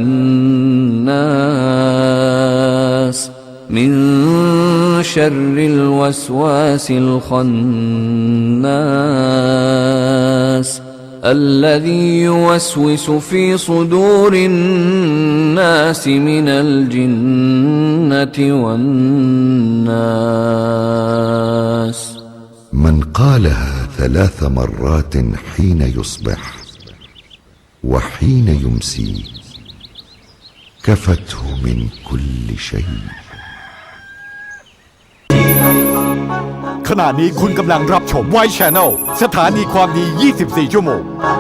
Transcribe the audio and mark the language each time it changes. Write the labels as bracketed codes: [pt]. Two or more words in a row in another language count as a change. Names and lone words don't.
[ar] الناس من شر الوسواس الخناس الذي يوسوس في صدور الناس من الجنة والناس من قالها 3 مرات حين يصبح وحين يمسي كفته من كل شيء [th] ขณะนี้คุณกำลังรับชม White Channel สถานีความดี 24 ชั่วโมง